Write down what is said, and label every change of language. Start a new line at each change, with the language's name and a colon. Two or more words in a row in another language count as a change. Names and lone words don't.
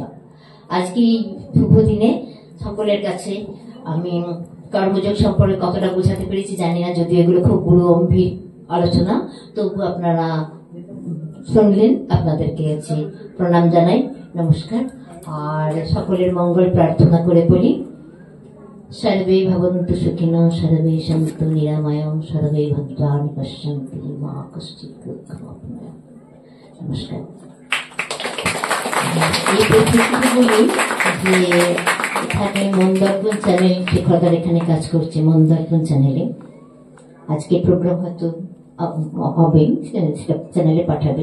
Bangla: আজকে এই শুভ দিনে সকলের কাছে আমি কর্মযোগ সম্পর্কে কতটা বোঝাতে পেরেছি জানি না, যদিও এগুলো খুব গুরু গম্ভীর আলোচনা, তবু আপনারা শুনলেন, আপনাদেরকে প্রণাম জানাই, নমস্কার। আর সকলের মঙ্গল প্রার্থনা করে বলি,
Sanskrit: সর্বে ভবন্তু সুখিনঃ, সর্বে সন্তু নিরাময়ং, সর্বে ভদ্রাণি পশ্যন্তি মা কশ্চিৎ দুঃখম আপনুয়াৎ।
Bangla: নমস্কার। এই পরিস্থিতিতে বলি যে এখানে মনদর্পণ চ্যানেল, শেখরদার এখানে কাজ করছে মনদর্পণ চ্যানেলে। আজকে প্রোগ্রাম হয়তো হবে, চ্যানেলে পাঠাবে।